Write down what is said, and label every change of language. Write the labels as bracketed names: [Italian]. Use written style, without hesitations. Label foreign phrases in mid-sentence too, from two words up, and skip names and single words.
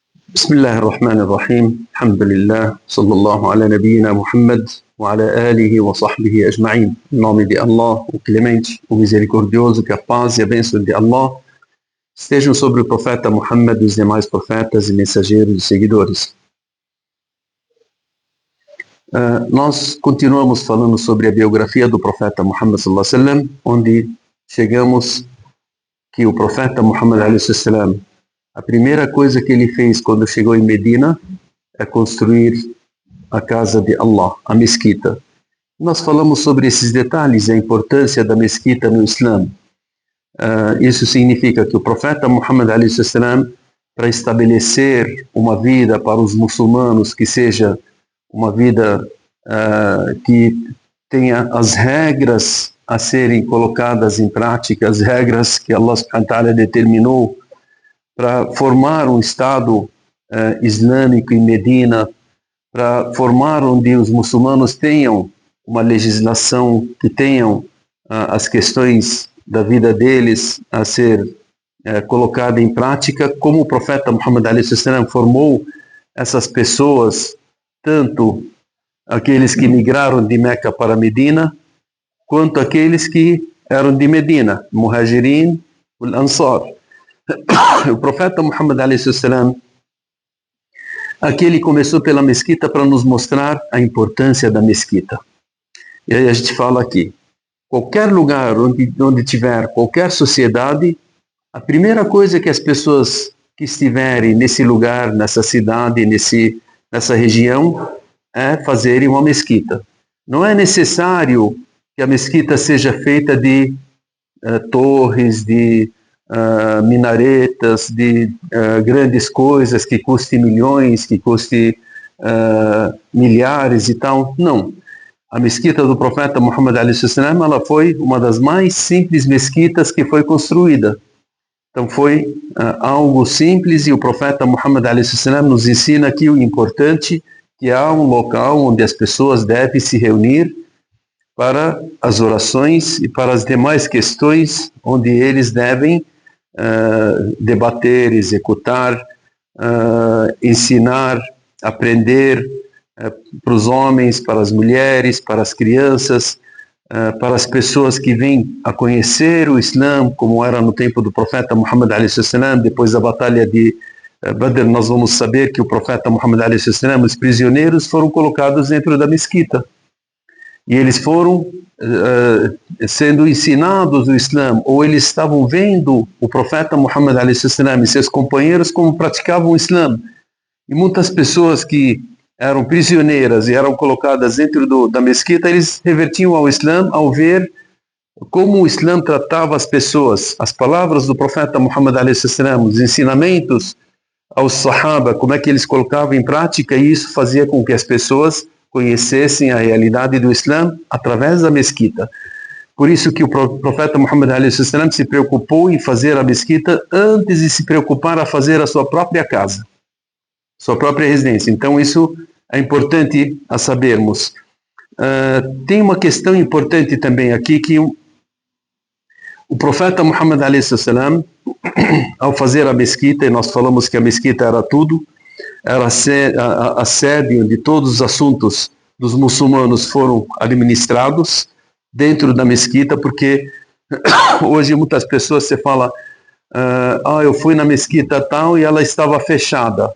[Arabic] بسم الله الرحمن الرحيم الحمد لله صلى الله على نبينا Muhammad وعلى آله وصحبه أجمعين. [Portuguese] Em nome de Allah, o clemente, o misericordioso, que a paz e a bênção de Allah estejam sobre o profeta Muhammad e os demais profetas e mensageiros e seguidores. Nós continuamos falando sobre a biografia do profeta Muhammad [Arabic] صلى الله عليه وسلم, [Portuguese] onde chegamos que o profeta Muhammad [Arabic] عليه وسلم, [Portuguese] a primeira coisa que ele fez quando chegou em Medina é construir a casa de Allah, a mesquita. Nós falamos sobre esses detalhes, a importância da mesquita no Islã. Isso significa que o profeta Muhammad [Arabic] عليه وسلم, [Portuguese] para estabelecer uma vida para os muçulmanos que seja uma vida que tenha as regras a serem colocadas em prática, as regras que Allah [Arabic] سبحانه وتعالى [Portuguese] determinou para formar um Estado islâmico em Medina, para formar onde os muçulmanos tenham uma legislação, que tenham as questões da vida deles a ser colocada em prática, como o profeta Muhammad [Arabic] عليه وسلم [Portuguese] formou essas pessoas, tanto aqueles que migraram de Meca para Medina, quanto aqueles que eram de Medina, Muhajirin e Ansar. O profeta Muhammad [Arabic] عليه وسلم, [Portuguese] aqui ele começou pela mesquita para nos mostrar a importância da mesquita. E aí a gente fala aqui, qualquer lugar onde tiver qualquer sociedade, a primeira coisa que as pessoas que estiverem nesse lugar, nessa cidade, nessa região, é fazerem uma mesquita. Não é necessário que a mesquita seja feita de torres, de minaretas, de grandes coisas que custe milhões, que custe milhares e tal. Não. A mesquita do profeta Muhammad [Arabic] عليه وسلم, [Portuguese] ela foi uma das mais simples mesquitas que foi construída. Então foi algo simples, e o profeta Muhammad [Arabic] عليه وسلم [Portuguese] nos ensina aqui o importante, que há um local onde as pessoas devem se reunir para as orações e para as demais questões onde eles devem debater, executar, ensinar, aprender para os homens, para as mulheres, para as crianças, para as pessoas que vêm a conhecer o Islã, como era no tempo do profeta Muhammad [Arabic] عليه وسلم. [Portuguese] Depois da batalha de Badr, nós vamos saber que o profeta Muhammad [Arabic] عليه وسلم, [Portuguese] os prisioneiros foram colocados dentro da mesquita. E eles foram sendo ensinados o Islã, ou eles estavam vendo o profeta Muhammad [Arabic] عليه وسلم [Portuguese] e seus companheiros como praticavam o Islã. E muitas pessoas que eram prisioneiras e eram colocadas dentro da mesquita, eles revertiam ao Islã ao ver como o Islã tratava as pessoas, as palavras do profeta Muhammad [Arabic] عليه وسلم, [Portuguese] os ensinamentos aos Sahaba, como é que eles colocavam em prática, e isso fazia com que as pessoas conhecessem a realidade do Islã através da mesquita. Por isso que o profeta Muhammad [Arabic] عليه وسلم [Portuguese] se preocupou em fazer a mesquita antes de se preocupar a fazer a sua própria casa, sua própria residência. Então isso é importante a sabermos. Tem uma questão importante também aqui, que o profeta Muhammad [Arabic] عليه وسلم, [Portuguese] ao fazer a mesquita, e nós falamos que a mesquita era tudo, era a sede onde todos os assuntos dos muçulmanos foram administrados dentro da mesquita, porque hoje muitas pessoas se fala, eu fui na mesquita tal e ela estava fechada.